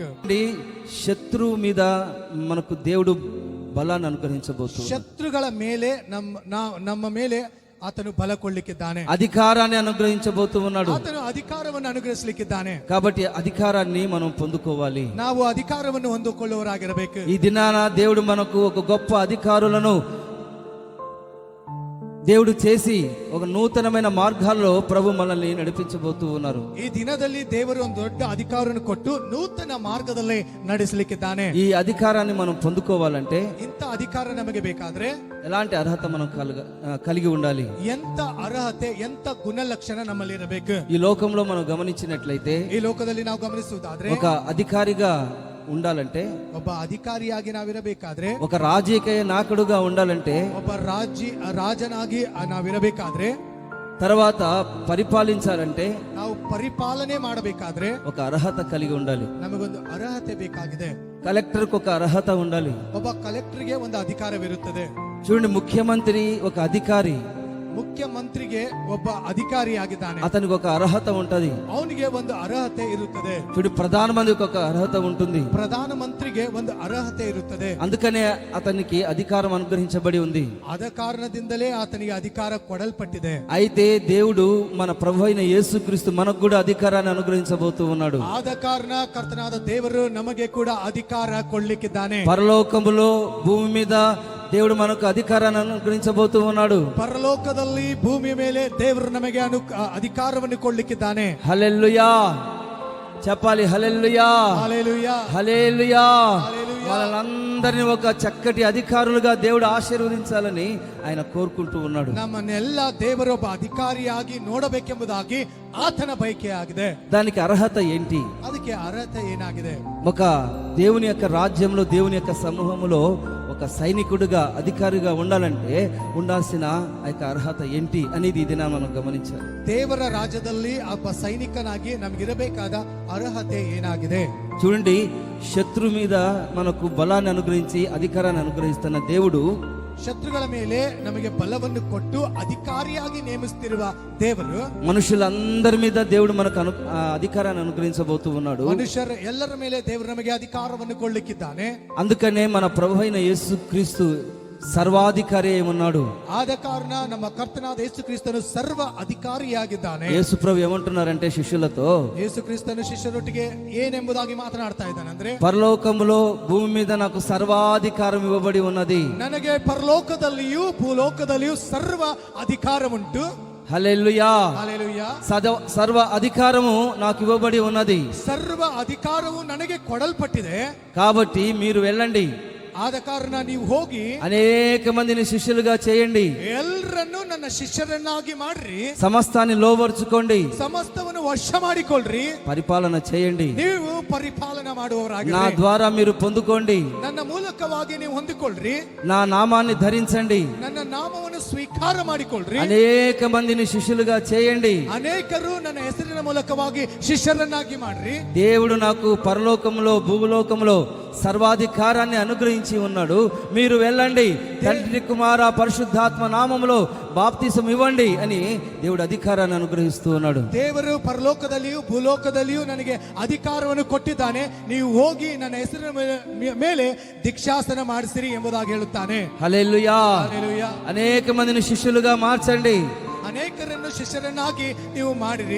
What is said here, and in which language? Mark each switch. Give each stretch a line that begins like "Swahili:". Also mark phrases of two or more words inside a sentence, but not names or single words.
Telugu: శత్రువు మీద మనకు దేవుడు బలాన్ని అనుగ్రహించబోతున్నాడు.
Kannada: ಶತ್ರುಗಳ ಮೇಲೆ ನಮ್ಮ ಮೇಲೆ ಆತನು ಬಲ ಕೊಳ್ಳಿಕ್ಕಿದ್ದಾನೆ.
Telugu: అధికారాన్ని అనుగ్రహించబోతూ ఉన్నాడు.
Kannada: ಆತನು ಅಧಿಕಾರವನ್ನು ಅನುಗ್ರಹಿಸಲಿಕ್ಕಿದ್ದಾನೆ.
Telugu: కాబట్టి అధికారాన్ని మనం పొందుకోవాలి.
Kannada: ನಾವು ಅಧಿಕಾರವನ್ನು ಹೊಂದಿಕೊಳ್ಳುವವರಾಗಿರಬೇಕು.
Telugu: ఈ దినాన దేవుడు మనకు ఒక గొప్ప అధికారులను దేవుడు చేసి ఒక నూతనమైన మార్గాల్లో ప్రభు మనల్ని నడిపించబోతూ ఉన్నారు.
Kannada: ಈ ದಿನದಲ್ಲಿ ದೇವರು ಒಂದು ದೊಡ್ಡ ಅಧಿಕಾರವನ್ನು ಕೊಟ್ಟು ನೂತನ ಮಾರ್ಗದಲ್ಲಿ ನಡೆಸಲಿಕ್ಕಿದ್ದಾನೆ.
Telugu: ఈ అధికారాన్ని మనం పొందుకోవాలంటే
Kannada: ಇಂಥ ಅಧಿಕಾರ ನಮಗೆ ಬೇಕಾದ್ರೆ
Telugu: ఎలాంటి అర్హత మనం కలిగి ఉండాలి?
Kannada: ಎಂತ ಅರ್ಹತೆ ಎಂತ ಗುಣಲಕ್ಷಣ ನಮ್ಮಲ್ಲಿ ಇರಬೇಕು?
Telugu: ఈ లోకంలో మనం గమనించినట్లయితే
Kannada: ಈ ಲೋಕದಲ್ಲಿ ನಾವು ಗಮನಿಸುವುದಾದ್ರೆ
Telugu: ఒక అధికారిగా ఉండాలంటే,
Kannada: ಒಬ್ಬ ಅಧಿಕಾರಿಯಾಗಿ ನಾವಿರಬೇಕಾದ್ರೆ,
Telugu: ఒక రాజకీయ నాయకుడుగా ఉండాలంటే,
Kannada: ಒಬ್ಬ ರಾಜನಾಗಿ ನಾವಿರಬೇಕಾದ್ರೆ,
Telugu: తర్వాత పరిపాలించాలంటే,
Kannada: ನಾವು ಪರಿಪಾಲನೆ ಮಾಡಬೇಕಾದ್ರೆ
Telugu: ఒక అర్హత కలిగి ఉండాలి.
Kannada: ನಮಗೊಂದು ಅರ್ಹತೆ ಬೇಕಾಗಿದೆ.
Telugu: కలెక్టర్కి ఒక అర్హత ఉండాలి.
Kannada: ಒಬ್ಬ ಕಲೆಕ್ಟರ್ಗೆ ಒಂದು ಅಧಿಕಾರವಿರುತ್ತದೆ.
Telugu: చూడండి, ముఖ్యమంత్రి ఒక అధికారి,
Kannada: ಮುಖ್ಯಮಂತ್ರಿಗೆ ಒಬ್ಬ ಅಧಿಕಾರಿಯಾಗಿದ್ದಾನೆ.
Telugu: అతనికి ఒక అర్హత ఉంటది.
Kannada: ಅವನಿಗೆ ಒಂದು ಅರ್ಹತೆ ಇರುತ್ತದೆ.
Telugu: చూడు, ప్రధానమంత్రికి ఒక అర్హత ఉంటుంది.
Kannada: ಪ್ರಧಾನ ಮಂತ್ರಿಗೆ ಒಂದು ಅರ್ಹತೆ ಇರುತ್ತದೆ.
Telugu: అందుకనే అతనికి అధికారం అనుగ్రహించబడి ఉంది.
Kannada: ಆದ ಕಾರಣದಿಂದಲೇ ಆತನಿಗೆ ಅಧಿಕಾರ ಕೊಡಲ್ಪಟ್ಟಿದೆ.
Telugu: అయితే దేవుడు మన ప్రభు అయిన యేసుక్రీస్తు మనకు కూడా అధికారాన్ని అనుగ్రహించబోతూ ఉన్నాడు.
Kannada: ಆದ ಕಾರಣ ಕರ್ತನಾದ ದೇವರು ನಮಗೆ ಕೂಡ ಅಧಿಕಾರ ಕೊಡ್ಲಿಕ್ಕಿದ್ದಾನೆ.
Telugu: పరలోకములో భూమి మీద దేవుడు మనకు అధికారాన్ని అనుగ్రహించబోతూ ఉన్నాడు.
Kannada: ಪರಲೋಕದಲ್ಲಿ ಭೂಮಿಯ ಮೇಲೆ ದೇವರು ನಮಗೆ ಅಧಿಕಾರವನ್ನು ಕೊಡ್ಲಿಕ್ಕಿದ್ದಾನೆ.
Telugu: హల్లెలూయా చెప్పాలి. హల్లెలూయా, హల్లెలూయా, హల్లెలూయా. హల్లెలూయా. వాళ్ళందరినీ ఒక చక్కటి అధికారులుగా దేవుడు ఆశీర్వదించాలని ఆయన కోరుకుంటూ ఉన్నాడు.
Kannada: ನಮ್ಮನ್ನೆಲ್ಲ ದೇವರು ಒಬ್ಬ ಅಧಿಕಾರಿಯಾಗಿ ನೋಡಬೇಕೆಂಬುದಾಗಿ ಆತನ ಬಯಕೆ ಆಗಿದೆ.
Telugu: దానికి అర్హత ఏంటి?
Kannada: ಅದಕ್ಕೆ ಅರ್ಹತೆ ಏನಾಗಿದೆ?
Telugu: ఒక దేవుని యొక్క రాజ్యంలో, దేవుని యొక్క సమూహములో ఒక సైనికుడిగా, అధికారిగా ఉండాలంటే ఉండాల్సిన ఆ యొక్క అర్హత ఏంటి అనేది ఇది మనం గమనించాలి.
Kannada: ದೇವರ ರಾಜ್ಯದಲ್ಲಿ ಒಬ್ಬ ಸೈನಿಕನಾಗಿ ನಮಗಿರಬೇಕಾದ ಅರ್ಹತೆ ಏನಾಗಿದೆ?
Telugu: చూడండి, శత్రు మీద మనకు బలాన్ని అనుగ్రహించి అధికారాన్ని అనుగ్రహిస్తున్న దేవుడు
Kannada: ಶತ್ರುಗಳ ಮೇಲೆ ನಮಗೆ ಬಲವನ್ನು ಕೊಟ್ಟು ಅಧಿಕಾರಿಯಾಗಿ ನೇಮಿಸುತ್ತಿರುವ ದೇವರು
Telugu: మనుషులందరి మీద దేవుడు మనకు అధికారాన్ని అనుగ్రహించబోతూ ఉన్నాడు.
Kannada: ಮನುಷ್ಯರ ಎಲ್ಲರ ಮೇಲೆ ದೇವರು ನಮಗೆ ಅಧಿಕಾರವನ್ನು ಕೊಡ್ಲಿಕ್ಕಿದ್ದಾನೆ.
Telugu: అందుకనే మన ప్రభు అయిన యేసుక్రీస్తు సర్వాధికారి అయి ఉన్నాడు.
Kannada: ಆದ ಕಾರಣ ನಮ್ಮ ಕರ್ತನಾದ ಯೇಸು ಕ್ರಿಸ್ತನು ಸರ್ವ ಅಧಿಕಾರಿಯಾಗಿದ್ದಾನೆ.
Telugu: యేసు ప్రభు ఏమంటున్నారంటే శిష్యులతో,
Kannada: ಯೇಸು ಕ್ರಿಸ್ತನು ಶಿಷ್ಯರೊಟ್ಟಿಗೆ ಏನೆಂಬುದಾಗಿ ಮಾತನಾಡ್ತಾ ಇದ್ದಾನೆ ಅಂದ್ರೆ,
Telugu: పరలోకములో భూమి మీద నాకు సర్వాధికారం ఇవ్వబడి ఉన్నది.
Kannada: ನನಗೆ ಪರಲೋಕದಲ್ಲಿಯೂ ಭೂಲೋಕದಲ್ಲಿಯೂ ಸರ್ವ ಅಧಿಕಾರ ಉಂಟು.
Telugu: హల్లెలూయా,
Kannada: ಹಲ್ಲೆಲೂಯಾ.
Telugu: సర్వ అధికారము నాకు ఇవ్వబడి ఉన్నది.
Kannada: ಸರ್ವ ಅಧಿಕಾರವು ನನಗೆ ಕೊಡಲ್ಪಟ್ಟಿದೆ.
Telugu: కాబట్టి మీరు వెళ్ళండి.
Kannada: ಆದ ಕಾರಣ ನೀವು ಹೋಗಿ
Telugu: అనేక మందిని శిష్యులుగా చేయండి,
Kannada: ಎಲ್ಲರನ್ನು ನನ್ನ ಶಿಷ್ಯರನ್ನಾಗಿ ಮಾಡ್ರಿ,
Telugu: సమస్తాన్ని లోబర్చుకోండి,
Kannada: ಸಮಸ್ತವನ್ನು ವಶ ಮಾಡಿಕೊಳ್ಳ್ರಿ,
Telugu: పరిపాలన చేయండి,
Kannada: ನೀವು ಪರಿಪಾಲನೆ ಮಾಡುವವರಾಗಿ
Telugu: నా ద్వారా మీరు పొందుకోండి,
Kannada: ನನ್ನ ಮೂಲಕವಾಗಿ ನೀವು ಹೊಂದಿಕೊಳ್ಳ್ರಿ,
Telugu: నా నామాన్ని ధరించండి,
Kannada: ನನ್ನ ನಾಮವನ್ನು ಸ್ವೀಕಾರ ಮಾಡಿಕೊಳ್ಳ್ರಿ,
Telugu: అనేక మందిని శిష్యులుగా చేయండి.
Kannada: ಅನೇಕರು ನನ್ನ ಹೆಸರಿನ ಮೂಲಕವಾಗಿ ಶಿಷ್ಯರನ್ನಾಗಿ ಮಾಡ್ರಿ.
Telugu: దేవుడు నాకు పరలోకంలో భూలోకంలో సర్వాధికారాన్ని అనుగ్రహించి ఉన్నాడు. మీరు వెళ్ళండి, తండ్రి కుమార పరిశుద్ధాత్మ నామములో బాప్తిసం ఇవ్వండి అని దేవుడు అధికారాన్ని అనుగ్రహిస్తూ ఉన్నాడు.
Kannada: ದೇವರು ಪರಲೋಕದಲ್ಲಿಯೂ ಭೂಲೋಕದಲ್ಲಿಯೂ ನನಗೆ ಅಧಿಕಾರವನ್ನು ಕೊಟ್ಟಿದ್ದಾನೆ. ನೀವು ಹೋಗಿ ನನ್ನ ಹೆಸರಿನ ಮೇಲೆ ದೀಕ್ಷಾಸನ ಮಾಡಿಸಿರಿ ಎಂಬುದಾಗಿ ಹೇಳುತ್ತಾನೆ.
Telugu: హల్లెలూయా.
Kannada: ಹಲ್ಲೆಲೂಯಾ.
Telugu: అనేక మందిని శిష్యులుగా మార్చండి.
Kannada: ಅನೇಕರನ್ನು ಶಿಷ್ಯರನ್ನಾಗಿ ನೀವು ಮಾಡಿರಿ.